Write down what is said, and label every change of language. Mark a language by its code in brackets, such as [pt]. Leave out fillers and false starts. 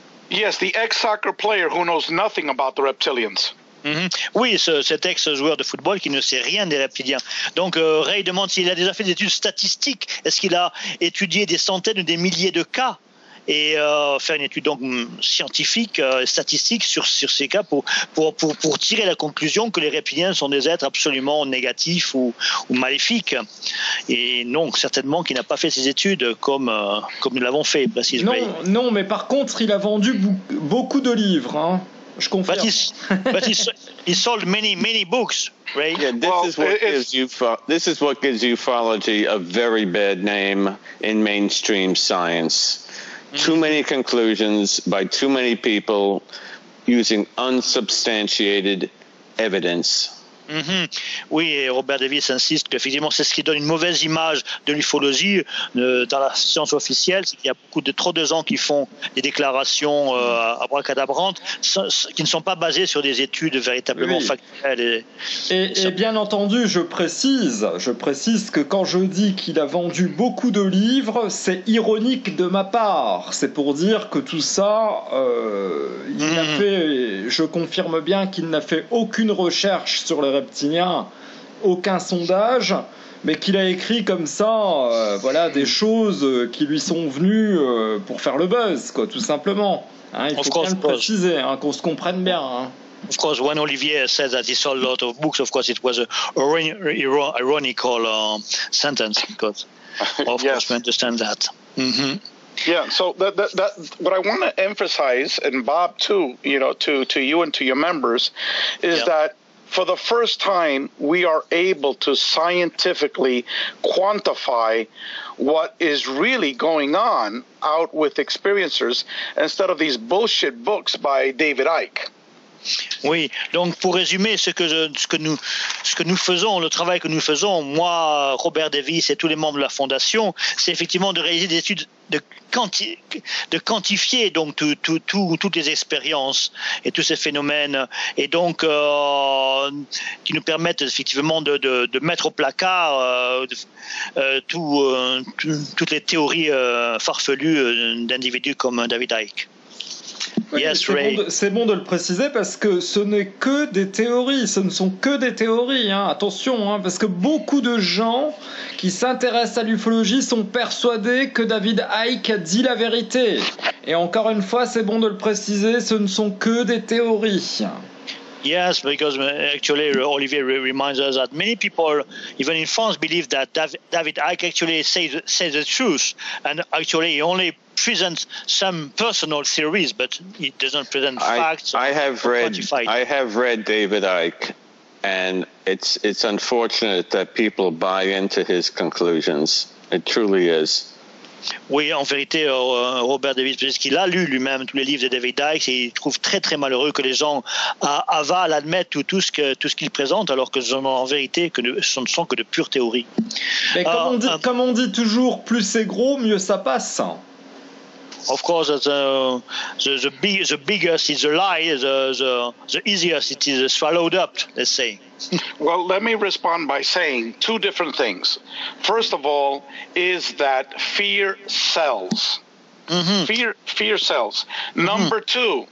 [en] Yes, the ex-soccer player who knows nothing about the reptilians. Mm-hmm. [fr] Oui, cet ex-joueur de football qui ne sait rien des reptiliens. Donc Ray demande s'il a déjà fait des études statistiques. Est-ce qu'il a étudié des centaines ou des milliers de cas et faire une étude donc scientifique, statistique sur ces cas pour tirer la conclusion que les reptiliens sont des êtres absolument négatifs ou maléfiques. Et non, certainement qu'il n'a pas fait ses études comme nous l'avons fait, précisément. Non, mais par contre, il a vendu beaucoup de livres, hein. Je confirme. [en] But he sold many, many books, right? Yeah, this is what gives ufology a very bad name in mainstream science. Too many conclusions by too many people using unsubstantiated evidence. Mm-hmm. [fr] Oui, Robert Davis insiste qu'effectivement c'est ce qui donne une mauvaise image de l'ufologie dans la science officielle, c'est qu'il y a trop de gens qui font des déclarations abracadabrantes qui ne sont pas basées sur des études véritablement factuelles. Et bien entendu, je précise que quand je dis qu'il a vendu beaucoup de livres, c'est ironique de ma part, c'est pour dire que tout ça je confirme bien qu'il n'a fait aucune recherche sur reptilien, aucun sondage, mais qu'il a écrit comme ça, des choses qui lui sont venues pour faire le buzz, quoi, tout simplement. Hein, il faut bien le préciser, hein, qu'on se comprenne bien. Hein. [en] Of course, when Olivier said that he sold a lot of books, of course, it was an ironical sentence, because of course we understand that. Mm-hmm. Yeah, so that what I want to emphasize, and Bob too, you know, to you and to your members, is that for the first time, we are able to scientifically quantify what is really going on out with experiencers instead of these bullshit books by David Icke. [fr] Oui, donc pour résumer le travail que nous faisons, moi, Robert Davis et tous les membres de la Fondation, c'est effectivement de réaliser des études de quantifier donc toutes les expériences et tous ces phénomènes et donc qui nous permettent effectivement de mettre au placard toutes les théories farfelues d'individus comme David Icke. Oui, yes, Ray. C'est bon de le préciser parce que ce ne sont que des théories, hein. Attention, hein, parce que beaucoup de gens qui s'intéressent à l'ufologie sont persuadés que David Icke dit la vérité. Et encore une fois, c'est bon de le préciser, ce ne sont que des théories. [en] Yes, because actually Olivier reminds us that many people, even in France, believe that David Icke actually says the truth, and actually he only presents some personal theories, but he doesn't present facts. I have read David Icke, and it's unfortunate that people buy into his conclusions. It truly is. [fr] Oui, en vérité, Robert Davis, parce qu'il a lu lui-même tous les livres de David Icke, et il trouve très très malheureux que les gens avalent, admettent tout ce qu'il présente, alors que ce ne sont que de pures théories. Mais comme on dit toujours, plus c'est gros, mieux ça passe. [en] Of course, the biggest is the lie. The easiest it is swallowed up, let's say. Well, let me respond by saying two different things. First of all, is that fear sells. Mm-hmm. Fear sells. Mm-hmm.